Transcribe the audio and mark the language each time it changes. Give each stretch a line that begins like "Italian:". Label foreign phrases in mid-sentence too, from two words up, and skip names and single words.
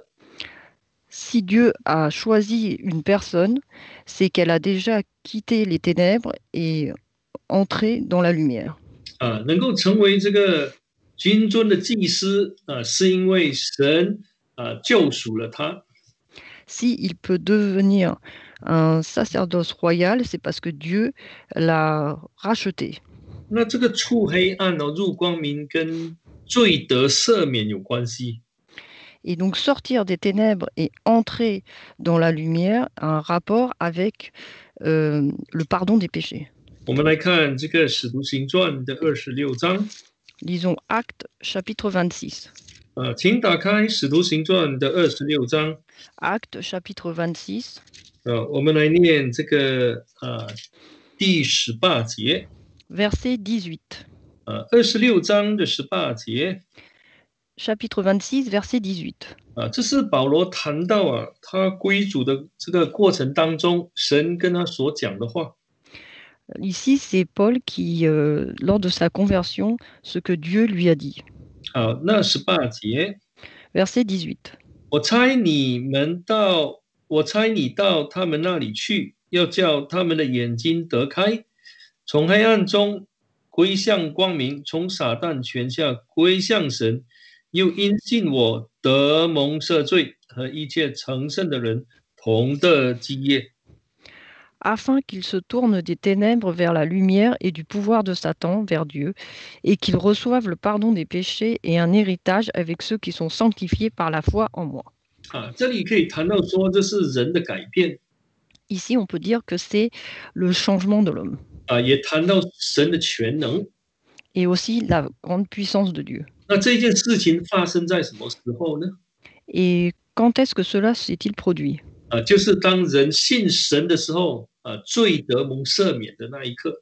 French: Si Dieu a choisi une personne, c'est qu'elle a déjà quitté les ténèbres et entré dans la lumière.
Chinese: 能够成为这个君尊的祭司是因为神救赎了他。
French: S'il peut devenir un sacerdoce royal, c'est parce que Dieu l'a racheté.
Chinese: 那这个出黑暗入光明跟罪得赦免有关系。
French: Et donc sortir des ténèbres et entrer dans la lumière a un rapport avec le pardon des péchés.
Chinese: 我们来看这个使徒行传的26章。
French: Lisons Actes chapitre 26.
Chinese: 请打开使徒行传的26章。
French: Actes chapitre 26.
Chinese: 我们来念这个第18节。
French: Verset 18.
Chinese: 26章的18节。
French: Chapitre 26, verset 18.
Chinese: 这是保罗谈到他归主的这个过程当中，神跟他所讲的话。
French: Ici, c'est Paul qui, lors de sa conversion, ce que Dieu lui a dit.
Chinese: 那18节。
French: Verset 18.
Chinese: 我差你到他们那里去，要叫他们的眼睛得开，从黑暗中归向光明，从撒旦权下归向神，又因信我得蒙赦罪，和一切成圣的人同得基业。
French: Afin qu'ils se tournent des ténèbres vers la lumière et du pouvoir de Satan vers Dieu, et qu'ils reçoivent le pardon des péchés et un héritage avec ceux qui sont sanctifiés par la foi en moi.
Chinese: 这里可以谈到说，这是人的改变。
French: Ici, on peut dire que c'est le changement de l'homme.
Chinese: 也谈到神的全能。
French: Et aussi la grande puissance de Dieu.
Chinese: 那这件事情发生在什么时候呢？
French: Et quand est-ce que cela s'est-il produit?
Chinese: 就是当人信神的时候，罪得蒙赦免的那一刻。